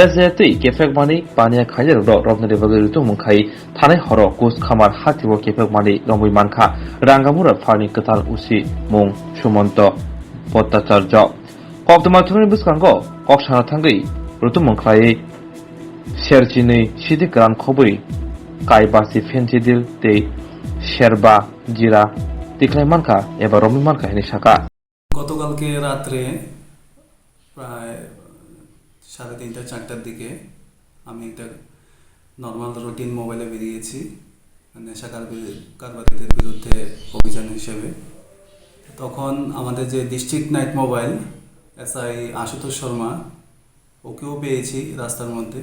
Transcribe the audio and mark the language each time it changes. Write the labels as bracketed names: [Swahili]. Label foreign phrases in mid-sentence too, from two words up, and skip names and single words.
[Kok Borok] जायातै केफेकमानि बानिया खायजारदो रबनारि बगै रुतु मुंखाय थानाय हरो कुस खामार हातिव केफेकमानि रंबै मानखा रांगामुरा फारनि कथाल उसी मुं सुमन्त भट्टाचार्य कक्तमाथुनि बुसखांगौ कक्साना थांगै रुतु मुंखाय सेरचिनै सिदिक रान खबै कायबासि फेन्सिदिल ते शेरबा जिरा तिखलाय मानखा एबा रमी मानखा हेनि शाखा [Bangla] গতকালকে রাত্রে প্রায় 3:30-4টার দিকে আমি একটা [English] normal routine mobile [Bangla] বেরিয়েছি নেশা কারবারিদের বিরুদ্ধে অভিযান হিসেবে। তখন আমাদের যে [English] district night mobile [Bangla] এসআই আশুতোষ শর্মা ওকেও পেয়েছি রাস্তার মধ্যে।